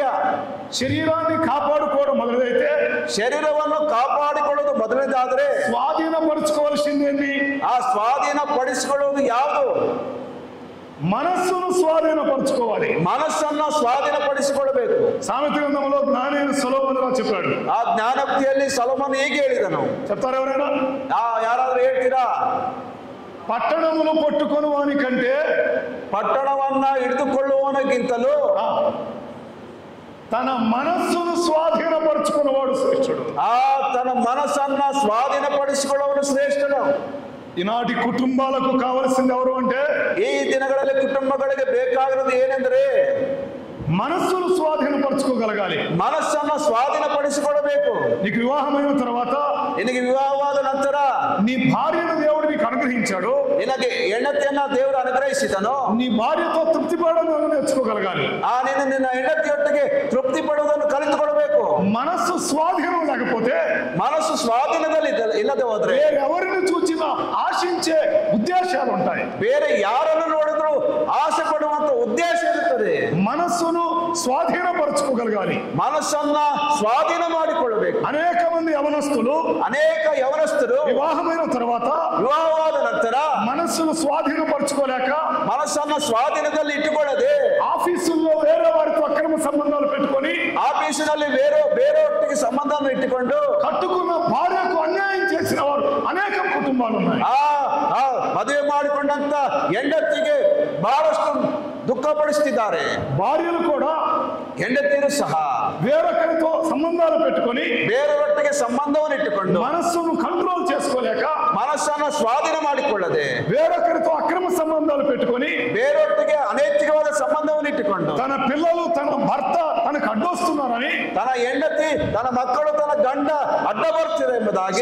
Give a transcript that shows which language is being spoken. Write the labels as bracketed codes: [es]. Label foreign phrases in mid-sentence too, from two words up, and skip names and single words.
[te] శరీరాన్ని కాపాడుకోవడం మొదలైతే, [kn] ಶರೀರವನ್ನು ಕಾಪಾಡಿಕೊಳ್ಳುವುದು ಮೊದಲನೇದಾದ್ರೆ [te] స్వాధీనపరచుకోవాల్సింది ఏంటి? [kn] ಆ ಸ್ವಾಧೀನಪಡಿಸಿಕೊಳ್ಳುವುದು ಯಾವುದು? [te] మనస్సును స్వాధీనపరచుకోవాలి. [kn] ಮನಸ್ಸನ್ನ ಸ್ವಾಧೀನಪಡಿಸಿಕೊಳ್ಳಬೇಕು. [te] సామెత గ్రంథంలో జ్ఞానైన సొలొమోను చెప్పాడు. [kn] ಆ ಜ್ಞಾನೋಕ್ತಿಯಲ್ಲಿ ಸೊಲೊಮೋನ ಹೀಗೆ ಹೇಳಿದನು. [te] చెప్తారు ఎవరైనా? [kn] ಯಾರಾದ್ರೂ ಹೇಳ್ತೀರಾ? [te] పట్టణములు పట్టుకొని వాని కంటే [kn] ಪಟ್ಟಣವನ್ನ ಹಿಡಿದುಕೊಳ್ಳುವವನಿಗಿಂತಲೂ [te] తన మనస్సును స్వాధీనపరచుకున్నవాడు శ్రేష్ఠుడు. [kn] ತನ್ನ ಮನಸ್ಸನ್ನ ಸ್ವಾಧೀನಪಡಿಸಿಕೊಳ್ಳುವವನು ಶ್ರೇಷ್ಠನು. [te] ఈనాటి కుటుంబాలకు కావలసింది ఎవరు అంటే, [kn] ಈ ದಿನಗಳಲ್ಲಿ ಕುಟುಂಬಗಳಿಗೆ ಬೇಕಾಗಿರೋದು ಏನೆಂದ್ರೆ [te] మనస్సును స్వాధీనపరచుకోగలగాలి. [kn] ಮನಸ್ಸನ್ನ ಸ್ವಾಧೀನಪಡಿಸಿಕೊಳ್ಳಬೇಕು. [te] నీకు వివాహమైన తర్వాత, [kn] ನಿನಗೆ ವಿವಾಹವಾದ ನಂತರ [te] నీ భార్యను దేవుడు నీకు అనుగ్రహించాడు, [kn] ನಿನಗೆ ಹೆಂಡತಿಯನ್ನ ದೇವರು ಅನುಗ್ರಹಿಸಿದನು. [te] నీ భార్యతో తృప్తి పడడం నేర్చుకోగలగాలి. [kn] ನಿನ್ನ ಹೆಂಡತಿಯೊಟ್ಟಿಗೆ ತೃಪ್ತಿ ಪಡುವುದನ್ನು ಕಲಿತುಕೊಳ್ಳಬೇಕು. [te] మనస్సు స్వాధీనం లేకపోతే, [kn] ಮನಸ್ಸು ಸ್ವಾಧೀನದಲ್ಲಿ ಇಲ್ಲದೆ ಹೋದ್ರೆ [te] ఎవరిని చూచినా ఆశించే ఉద్దేశాలు ఉంటాయి. [kn] ಬೇರೆ ಯಾರನ್ನು ನೋಡಿದ್ರು ಆಸೆ ಪಡುವಂತ ಉದ್ದೇಶ ಇರುತ್ತದೆ. [te] మనస్సును స్వాధీనపరచుకోగలగాలి. [kn] ಮನಸ್ಸನ್ನ ಸ್ವಾಧೀನ ಮಾಡಿಕೊಳ್ಳಬೇಕು. [te] అనేక మంది [kn] ಅನೇಕ ಯವನಸ್ಥರು [te] వివాహమైన తర్వాత [kn] ವಿವಾಹವಾದ ನಂತರ [te] మనస్సును స్వాధీనపరచుకోలేక, [kn] ಮನಸ್ಸನ್ನ ಸ್ವಾಧೀನದಲ್ಲಿ ಇಟ್ಟುಕೊಳ್ಳದೆ [te] ఆఫీసుల్లో వేరే వారితో అక్రమ సంబంధాలు పెట్టుకొని, [kn] ಆಫೀಸಿನಲ್ಲಿ ಬೇರೆಯೊಟ್ಟಿಗೆ ಸಂಬಂಧವನ್ನು ಇಟ್ಟುಕೊಂಡು [te] కట్టుకున్న భార్యకు అన్యాయం చేసిన వారు అనేక కుటుంబాలు ఉన్నాయి. [kn] ಮದುವೆ ಮಾಡಿಕೊಂಡಂತ ಹೆಂಡತಿಗೆ ಬಹಳಷ್ಟು ದುಃಖಪಡಿಸುತ್ತಿದ್ದಾರೆ. [te] భార్యలు కూడా [kn] ಹೆಂಡತಿಯರು ಸಹ [te] వేరొకరితో సంబంధాలు పెట్టుకొని [kn] ಬೇರೆಯವರೊಟ್ಟಿಗೆ ಸಂಬಂಧವನ್ನು ಇಟ್ಟುಕೊಂಡು [te] మనస్సును కంట్రోల్ చేసుకోలేక, [kn] ಮನಸ್ಸನ್ನ ಸ್ವಾಧೀನ ಮಾಡಿಕೊಳ್ಳದೆ [te] వేరొకరితో అక్రమ సంబంధాలు పెట్టుకొని, [kn] ಬೇರೆಯೊಟ್ಟಿಗೆ ಅನೈತಿಕವಾದ ಸಂಬಂಧವನ್ನು ಇಟ್ಟುಕೊಂಡು [te] తన పిల్లలు, తన భర్త తనకు అడ్డొస్తున్నారని, [kn] ತನ್ನ ಹೆಂಡತಿ, ತನ್ನ ಮಕ್ಕಳು, ತನ್ನ ಗಂಡ ಅಡ್ಡ ಬರ್ತಿದೆ ಎಂಬುದಾಗಿ